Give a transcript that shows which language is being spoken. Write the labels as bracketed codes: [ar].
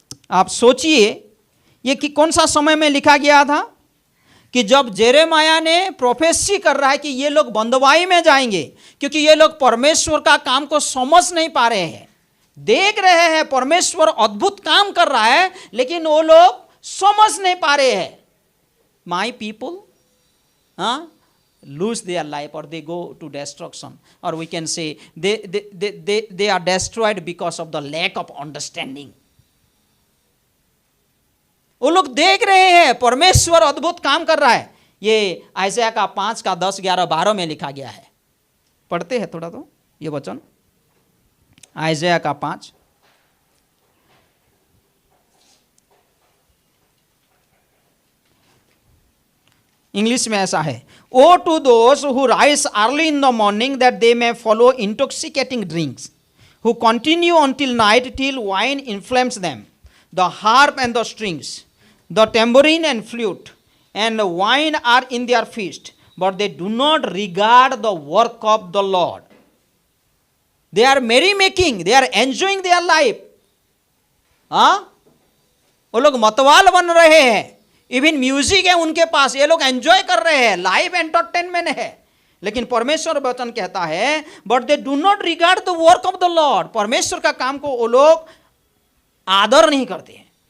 [hi] आप सोचिए ये कि कौन सा समय में लिखा गया था, कि जब जेरेमाया ने प्रोफेसी कर रहा है कि ये लोग बंदवाई में जाएंगे, क्योंकि ये लोग परमेश्वर का काम को समझ नहीं पा रहे हैं। देख रहे हैं परमेश्वर अद्भुत काम कर रहा है लेकिन वो लोग समझ नहीं पा रहे हैं। [en] My people lose their life or they go to destruction, or we can say they are destroyed because of the lack of understanding. [hi] वो लोग देख रहे हैं परमेश्वर अद्भुत काम कर रहा है। ये आइज़ाया का 5 का 10, 11, 12 में लिखा गया है। पढ़ते हैं थोड़ा तो ये वचन, आइज़ाया का 5। इंग्लिश में ऐसा है, [en] O to those who rise early in the morning that they may follow intoxicating drinks, who continue until night till wine inflames them, the harp and the strings, the tambourine and flute and wine are in their feast, but they do not regard the work of the Lord. They are merry making, they are enjoying their life. [hi] वो लोग मतवाल बन रहे हैं, even music है उनके पास, ये लोग enjoy कर रहे हैं, लाइव एंटरटेनमेंट है। लेकिन परमेश्वर वचन कहता है [en] but they do not regard the work of the Lord, [hi] परमेश्वर का काम को वो लोग आदर नहीं करते हैं।